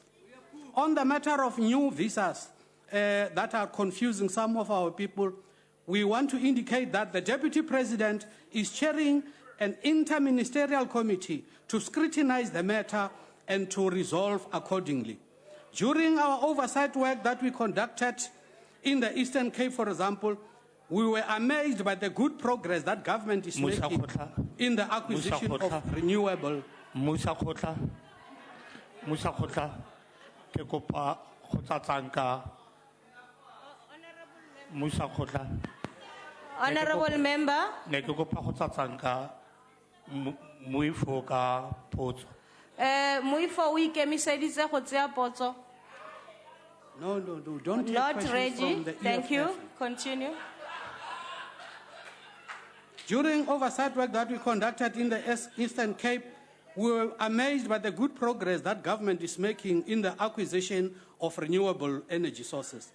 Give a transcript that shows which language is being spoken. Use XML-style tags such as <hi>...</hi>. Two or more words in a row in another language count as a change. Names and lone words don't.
<en>On the matter of new visas that are confusing some of our people, we want to indicate that the Deputy President is chairing an interministerial committee to scrutinize the matter and to resolve accordingly. During our oversight work that we conducted in the Eastern Cape, for example, we were amazed by the good progress that government is making in the acquisition of renewable.</en> <tn>Musa Khotla, ke kopa go tsatsanka. Musa Khotla.</tn> <en>Honorable Member.</en> <tn>Ne ke kopa go tsatsanka muifo ka potso. Muifo o ikemiseditse go tseya potso.</tn> <en>No, don't take Not questions ready. from the Thank you. Continue. During oversight work that we conducted in the Eastern Cape, we were amazed by the good progress that government is making in the acquisition of renewable energy sources.</en>